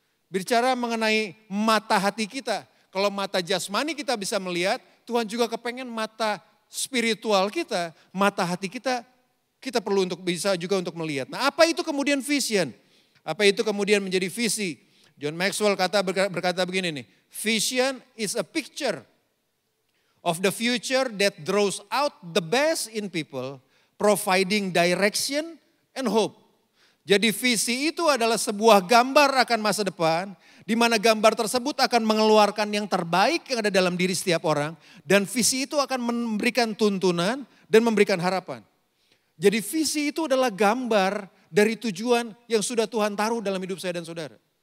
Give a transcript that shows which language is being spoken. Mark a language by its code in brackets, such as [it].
[id] Bicara mengenai mata hati kita. Kalau mata jasmani kita bisa melihat, Tuhan juga kepengen mata spiritual kita, mata hati kita, kita perlu untuk bisa juga untuk melihat. Nah apa itu kemudian vision? Apa itu kemudian menjadi visi? John Maxwell berkata begini nih. [en] Vision is a picture of the future that draws out the best in people, providing direction and hope. [id] Jadi visi itu adalah sebuah gambar akan masa depan, di mana gambar tersebut akan mengeluarkan yang terbaik yang ada dalam diri setiap orang, dan visi itu akan memberikan tuntunan dan memberikan harapan. Jadi visi itu adalah gambar dari tujuan yang sudah Tuhan taruh dalam hidup saya dan saudara.